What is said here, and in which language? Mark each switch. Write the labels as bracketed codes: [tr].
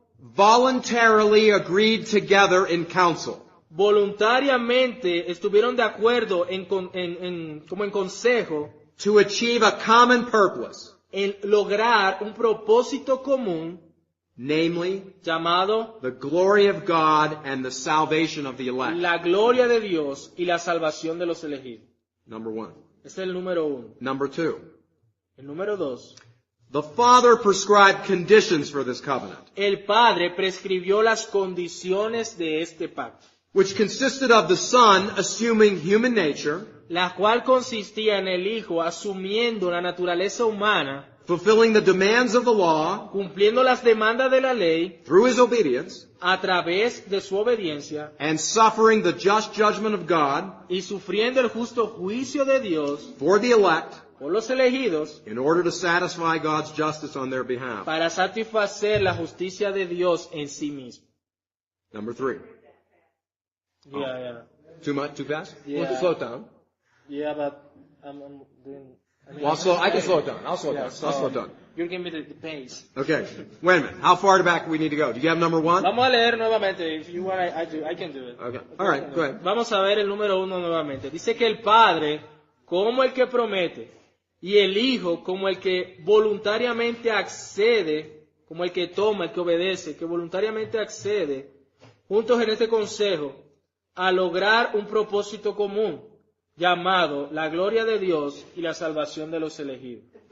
[en] voluntarily agreed together in council [es] Voluntariamente estuvieron de acuerdo como en consejo [en] to achieve a common purpose, [es] en lograr un propósito común [en] namely [es] llamado [en] the glory of God and the salvation of the elect. [es] la gloria de Dios y la salvación de los elegidos. [en] Number 1. [es] Ese es el número 1. [en] Number 2. [es] El número 2. [en] The Father prescribed conditions for this covenant, [es] El Padre prescribió las condiciones de este pacto, [en] which consisted of the Son assuming human nature, [es] la cual consistía en el Hijo asumiendo la naturaleza humana, [en] fulfilling the demands of the law [es] cumpliendo las demandas de la ley [en] through his obedience, [es] a través de su obediencia [en] and suffering the just judgment of God [es] y sufriendo el justo juicio de Dios [en] for the elect [es] por los elegidos [en] in order to satisfy God's justice on their behalf. [es] para satisfacer la justicia de Dios en sí mismo. [en] Number 3. Yeah. Too much? Too fast? Yeah. We'll slow it down. Yeah, but I'm doing... Well, I can slow it down. I'll slow it down. I'll slow it down. You're giving me the pace. Okay. Wait a minute. How far back do we need to go? Do you have number 1? [es] Vamos a leer nuevamente. [en] If you want, I can do it. Okay. All right. Go ahead. [es] Vamos a ver el número 1 nuevamente. Dice que el Padre, como el que promete, y el Hijo, como el que voluntariamente accede, como el que toma, el que obedece, que voluntariamente accede, juntos en este consejo, a lograr un propósito común, llamado la gloria de Dios y la salvación de los elegidos.